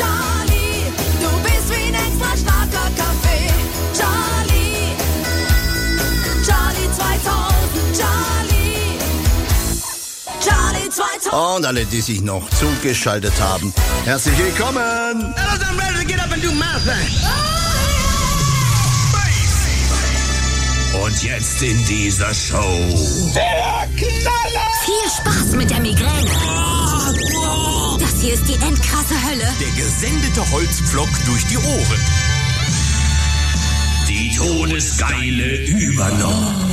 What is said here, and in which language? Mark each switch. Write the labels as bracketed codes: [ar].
[de] Charlie, du bist wie ein extra starker Kaffee. Und alle, die sich noch zugeschaltet haben, herzlich willkommen! [en] I'm ready to get up and do my thing. [de] Und jetzt in dieser Show. Der Knaller! Viel Spaß mit der Migräne! Das hier ist die endkrasse Hölle. Der gesendete Holzpflock durch die Ohren. Die todesgeile Übernahme.